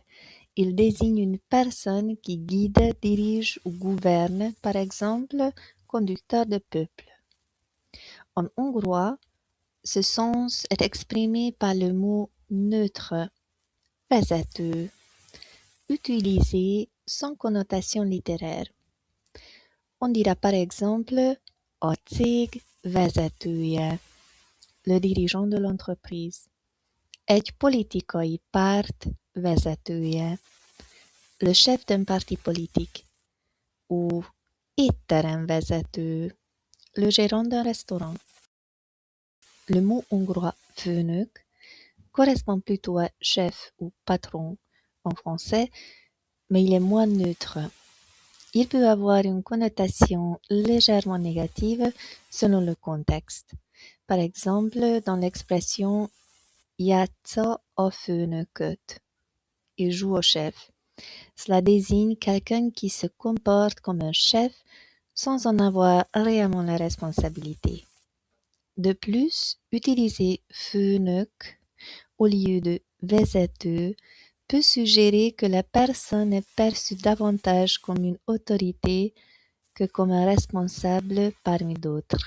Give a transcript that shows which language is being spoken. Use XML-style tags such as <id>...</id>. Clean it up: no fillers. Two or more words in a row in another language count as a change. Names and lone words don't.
<fr>Il désigne une personne qui guide, dirige ou gouverne, par exemple, conducteur de peuple. En hongrois, ce sens est exprimé par le mot neutre, vezető, utilisé sans connotation littéraire. On dira par exemple</fr> <hu>a cég vezetője,</hu> <fr>le dirigeant de l'entreprise.</fr> <hu>Egy politikai párt vezetője,</hu> <fr>le chef d'un parti politique. Ou étteremvezető, le gérant d'un restaurant. Le mot hongrois főnök correspond plutôt à chef ou patron en français, mais il est moins neutre. Il peut avoir une connotation légèrement négative selon le contexte. Par exemple, dans l'expression</fr> <hu>játsza a főnököt,</hu> <fr>il joue au chef. Cela désigne quelqu'un qui se comporte comme un chef sans en avoir réellement la responsabilité. De plus, utiliser főnök au lieu de vezető peut suggérer que la personne est perçue davantage comme une autorité que comme un responsable parmi d'autres.</fr>